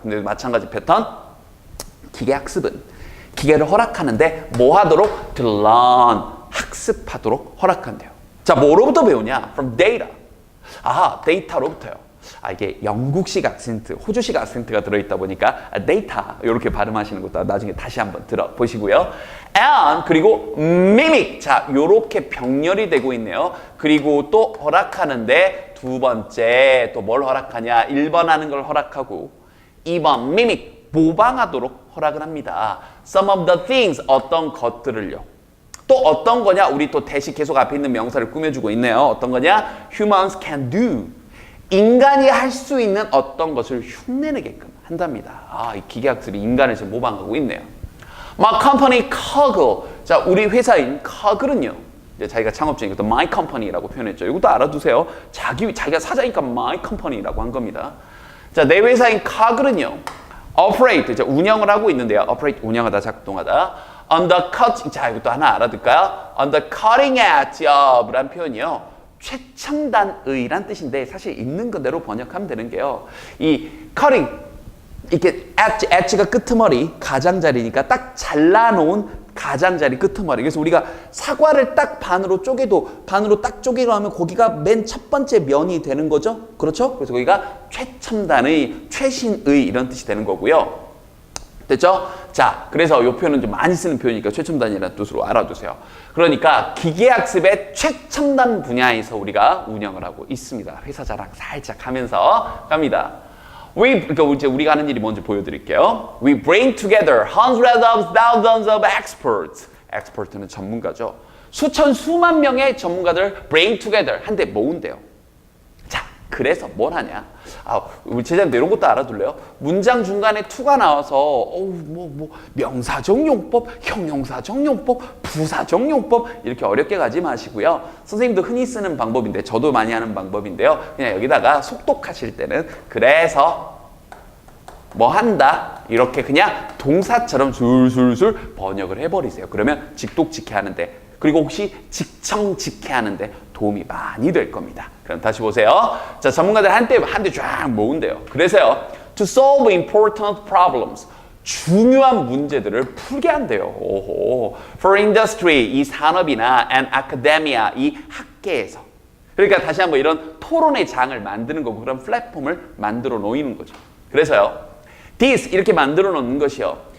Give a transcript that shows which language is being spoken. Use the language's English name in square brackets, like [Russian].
[Korean] 근데 마찬가지 패턴. 기계 학습은 기계를 허락하는데 뭐 하도록? [English] To learn, [Korean] 학습하도록 허락한대요. 자, 뭐로부터 배우냐? [English] From data. [Korean] 데이터로부터요. 이게 영국식 악센트, 호주식 악센트가 들어있다 보니까 데이터 이렇게 발음하시는 것도 나중에 다시 한번 들어보시고요. [English] And [Korean] 그리고 [English] mimic. [Korean] 자, 요렇게 병렬이 되고 있네요. 그리고 또 허락하는데 두 번째 또 뭘 허락하냐? 1번 하는 걸 허락하고 2번 mimic. 모방하도록 허락을 합니다. [English] Some of the things, [Korean] 어떤 것들을요. 또 어떤 거냐? 우리 또 대시 계속 앞에 있는 명사를 꾸며주고 있네요. 어떤 거냐? [English] Humans can do. [Korean] 인간이 할 수 있는 어떤 것을 흉내내게끔 한답니다. 이 기계학습이 인간을 지금 모방하고 있네요. [English] My company Kaggle. [Korean] 자, 우리 회사인 Kaggle은요. 이제 자기가 창업주니까 또 My Company라고 표현했죠. 이것도 알아두세요. 자기가 사자니까 My Company라고 한 겁니다. 자, 내 회사인 Kaggle은요. operate, 이제 운영을 하고 있는데요. operate, 운영하다, 작동하다. [English] on the cut, [Korean] 자, 이것도 하나 알아둘까요? [English] on the cutting edge of [Korean] 라는 표현이요. 최첨단의란 뜻인데 사실 있는 그대로 번역하면 되는 게요. 이 cutting, 이렇게 edge가 끄트머리, 가장자리니까 딱 잘라놓은 가장자리 끄트머리. 그래서 우리가 사과를 딱 반으로 쪼개도 반으로 딱 쪼개려 하면 거기가 맨 첫 번째 면이 되는 거죠. 그렇죠? 그래서 거기가 최첨단의, 최신의 이런 뜻이 되는 거고요. 됐죠? 자, 그래서 이 표현은 좀 많이 쓰는 표현이니까 최첨단이라는 뜻으로 알아두세요. 그러니까 기계학습의 최첨단 분야에서 우리가 운영을 하고 있습니다. 회사 자랑 살짝 하면서 갑니다. 그러니까 이제 우리가 하는 일이 뭔지 보여드릴게요. [English] We bring together hundreds of thousands of experts. [Korean] expert는 전문가죠. 수천 수만 명의 전문가들 [English] bring together [Korean] 한데 모은대요. 자, 그래서 뭘 하냐? 우리 제자님들 이런 것도 알아둘래요? 문장 중간에 to가 나와서 명사정용법, 형용사정용법, 부사정용법 이렇게 어렵게 가지 마시고요. 선생님도 흔히 쓰는 방법인데 저도 많이 하는 방법인데요. 그냥 여기다가 속독하실 때는 그래서 뭐 한다 이렇게 그냥 동사처럼 술술술 번역을 해버리세요. 그러면 직독직해 하는데 그리고 혹시 직청직해 하는데 도움이 많이 될 겁니다. 그럼 다시 보세요. 자, 전문가들 한 대 쫙 모은대요. 그래서요. [English] To solve important problems. [Korean] 중요한 문제들을 풀게 한대요. 오호. [English] For industry, [Korean] 이 산업이나 [English] and academia, [Korean] 이 학계에서. 그러니까 다시 한번 이런 토론의 장을 만드는 거고 그런 플랫폼을 만들어 놓이는 거죠. 그래서요. [English] This, [Korean] 이렇게 만들어 놓는 것이요.